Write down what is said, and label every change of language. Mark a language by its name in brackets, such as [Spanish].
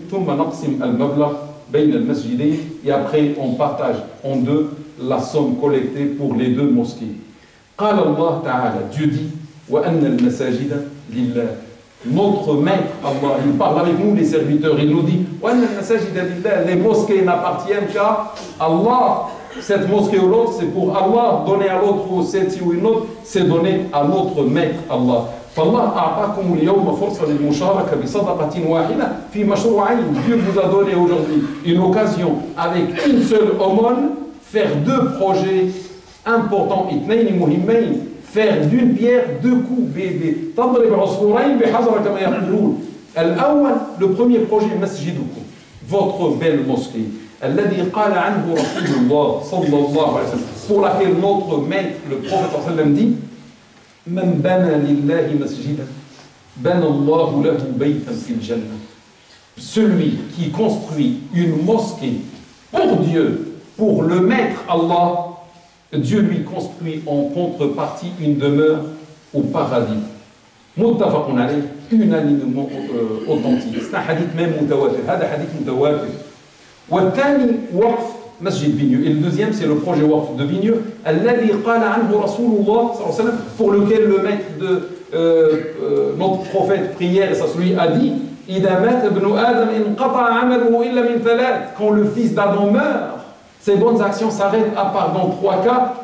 [Arabic] ثم نقسم المبلغ بين المسجدين, [French] et après on partage en deux la somme collectée pour les deux mosquées. [Arabic] قال الله تعالى, [French] Dieu dit, [Arabic] وأن المساجد لله [French] notre maître Allah, il parle avec nous les serviteurs, il nous dit les mosquées n'appartiennent qu'à Allah. Cette mosquée ou l'autre, c'est pour Allah, donner à l'autre ou cette ou une autre, c'est donner à notre maître Allah. [Arabic] فالله أعطاكم اليوم فرصة للمشاركة بصدقة واحدة في مشروعين. [French] Dieu vous a donné aujourd'hui une occasion avec une seule aumône, faire deux projets importants, [Arabic] اثنين مهمين, [French] faire d'une pierre deux coups, [Arabic] تضرب عصفورين بحجر كما يقولون. الأول, [French] le premier projet, [Arabic] مسجدكم, [French] votre belle mosquée. [Arabic] الذي قال عنه رسول الله صلى الله عليه وسلم, [French] pour laquelle notre maître, le prophète [Arabic] صلى الله عليه وسلم dit من بنى لله مسجدا بنى الله له بيتا في الجنة. [French] Celui qui construit une mosquée pour Dieu, pour le maître Allah, Dieu lui construit en contrepartie une demeure au paradis. [Arabic] متفق عليه, [French] unanimement authentique. C'est un hadith même mutawatir. [Arabic] هذا حديث متواتر. والثاني وقف مسجد Vigneux. [French] Et le deuxième, c'est le projet Waqf de Vigneux, [Arabic] الذي قال عنه رسول الله صلى الله عليه وسلم, [French] pour lequel le maître de notre prophète prière, ça lui a dit [Arabic] إذا مات ابن آدم انقطع عمله إلا من ثلاث. [French] Quand le fils d'Adam meurt, ses bonnes actions s'arrêtent à part dans trois cas.